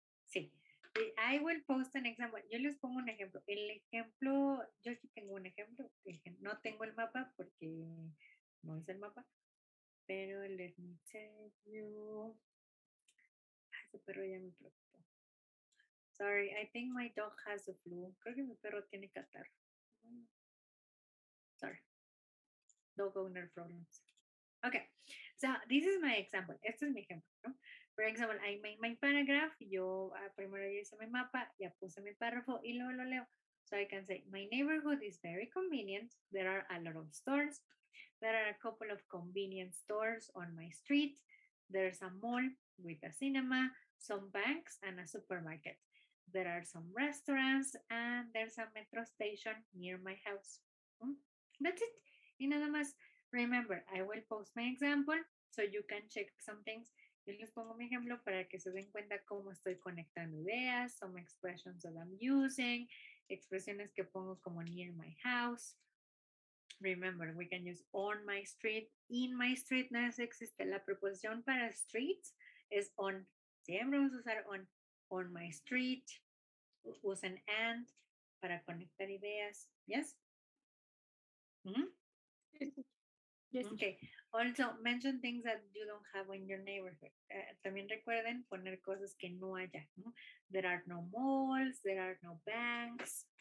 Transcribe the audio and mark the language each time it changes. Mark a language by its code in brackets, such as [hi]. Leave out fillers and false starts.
[en] Sí. I will post an example. [es] Yo les pongo un ejemplo. El ejemplo, yo aquí tengo un ejemplo. No tengo el mapa porque no hice el mapa. Pero [en] let me tell you. [es] Ay, ese perro ya me preocupó. [en] Sorry, I think my dog has the flu. [es] Creo que mi perro tiene catarro. [en] Sorry. Dog owner problems. Okay, so this is my example. [es] Este es mi ejemplo, ¿no? [en] For example, I made my paragraph. [es] Yo primero ya hice mi mapa, ya puse mi párrafo y luego lo leo. [en] So I can say, my neighborhood is very convenient. There are a lot of stores. There are a couple of convenience stores on my street. There's a mall with a cinema, some banks, and a supermarket. There are some restaurants, and there's a metro station near my house. That's it. Y nada más. Remember, I will post my example so you can check some things. [es] Yo les pongo mi ejemplo para que se den cuenta cómo estoy conectando ideas, [en] some expressions that I'm using, [es] expresiones que pongo como near my house. [en] Remember, we can use on my street, in my street. [es] No existe la preposición para streets, es on. Siempre vamos a usar on my street. Usen and para conectar ideas. Yes? Mm-hmm. [en] Yes. Okay. Also, mention things that you don't have in your neighborhood. [es] También recuerden poner cosas que no haya. ¿No? [en] There are no malls, there are no banks.